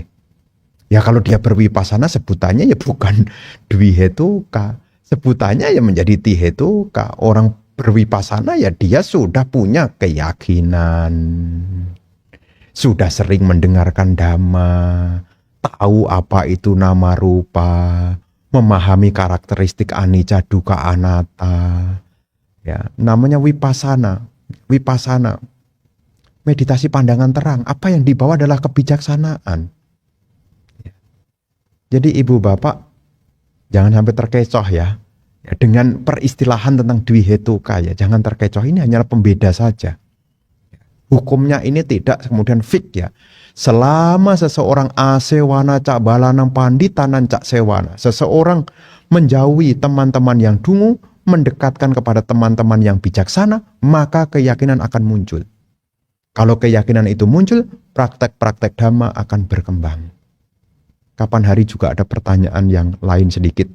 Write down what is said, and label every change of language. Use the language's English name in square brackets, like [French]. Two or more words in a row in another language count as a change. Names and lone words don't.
[Indonesian] Ya kalau dia bervipassana sebutannya ya bukan dwihetuka, sebutannya ya menjadi tihetuka. Orang bervipassana ya dia sudah punya keyakinan, sudah sering mendengarkan Dhamma, tahu apa itu [Pali] nama rupa, [Indonesian] memahami karakteristik [Pali] anicca dukkha anatta. [Indonesian] Ya, namanya vipassana. Vipassana, meditasi pandangan terang. Apa yang dibawa adalah kebijaksanaan. Ya. Jadi ibu bapak jangan sampai terkecoh ya. Dengan peristilahan tentang dwihetuka ya, jangan terkecoh. Ini hanyalah pembeda saja. Hukumnya ini tidak kemudian fix ya. Selama seseorang [Pali] asewana cak balanang panditanan cak sewana, [Indonesian] seseorang menjauhi teman-teman yang dungu, mendekatkan kepada teman-teman yang bijaksana, maka keyakinan akan muncul. Kalau keyakinan itu muncul, praktek-praktek dhamma akan berkembang. Kapan hari juga ada pertanyaan yang lain sedikit.